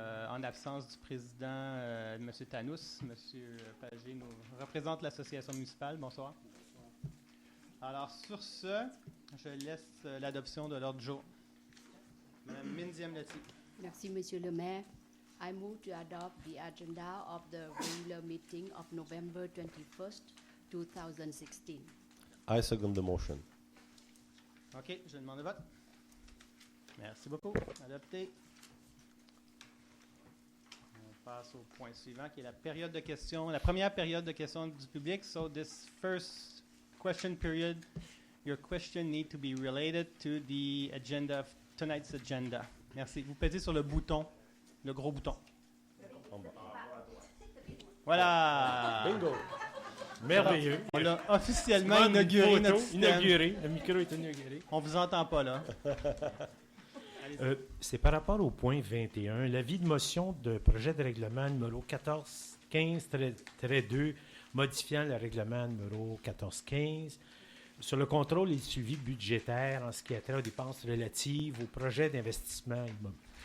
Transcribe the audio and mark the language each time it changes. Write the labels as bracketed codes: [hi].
[fr] En absence du président, Monsieur Tanous, Monsieur Pagé nous représente l'association municipale. Bonsoir. Alors, sur ce, je laisse l'adoption de l'ordre du jour. Madame Mindy Amlati. Merci, Monsieur le maire. [en] I move to adopt the agenda of the regular meeting of November 21st, 2016. I second the motion. [fr] OK, je demande le vote. Merci beaucoup. Adopté. On passe au point suivant, qui est la période de questions, la première période de questions du public. [en] So this first question period, your question need to be related to the agenda of tonight's agenda. [fr] Merci. Vous pesez sur le bouton, le gros bouton. Voilà. Bingo. Merveilleux. On a officiellement inauguré notre système. Le micro est inauguré. On vous entend pas, là. C'est par rapport au point 21, l'avis de motion de projet de règlement numéro 1415-2, modifiant le règlement numéro 1415, sur le contrôle et le suivi budgétaire en ce qui a trait aux dépenses relatives aux projets d'investissement immobilier.